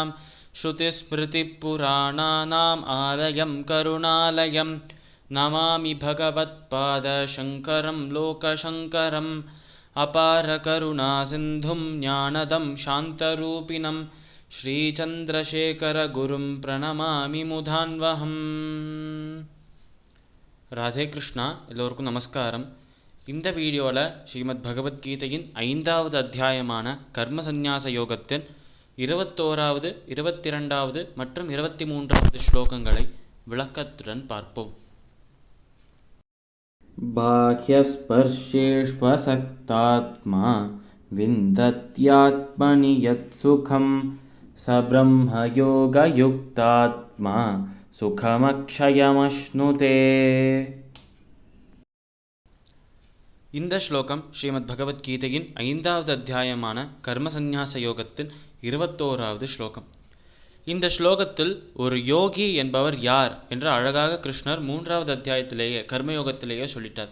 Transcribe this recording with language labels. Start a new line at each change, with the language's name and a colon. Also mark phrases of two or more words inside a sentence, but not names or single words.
Sanskrit: श्रुतिस्मृतिपुराणानाम् आलयं करुणालयं नमामि भगवत्पादशङ्करं लोकशङ्करम्। अपारकरुणासिन्धुं ज्ञानदं शान्तरूपिणं श्रीचन्द्रशेखरगुरुं प्रणमामि मुधान्वहम्.
Tamil: ராதே கிருஷ்ணா. எல்லோருக்கும் நமஸ்காரம். இந்த வீடியோவில் ஸ்ரீமத் பகவத்கீதையின் 5வது அத்தியாயமான கர்ம சந்நியாச யோகத்தின் 21வது 22வது மற்றும் 23வது ஸ்லோகங்களை விளக்கத்துடன் பார்ப்போம்.
Sanskrit: बाह्यस्पर्शेष्वसक्तात्मा विन्दत्यात्मनि यत्सुखं स ब्रह्मयोगयुक्तात्मा सुखमक्षयमश्नुते.
Tamil: இந்த ஸ்லோகம் ஸ்ரீமத் பகவத்கீதையின் 5வது அத்தியாயமான கர்ம சந்நியாச யோகத்தின் 21வது ஸ்லோகம். இந்த ஸ்லோகத்தில் ஒரு யோகி என்பவர் யார் என்று அழகாக கிருஷ்ணர் 3வது அத்தியாயத்திலேயே கர்மயோகத்திலேயே சொல்லிட்டார்.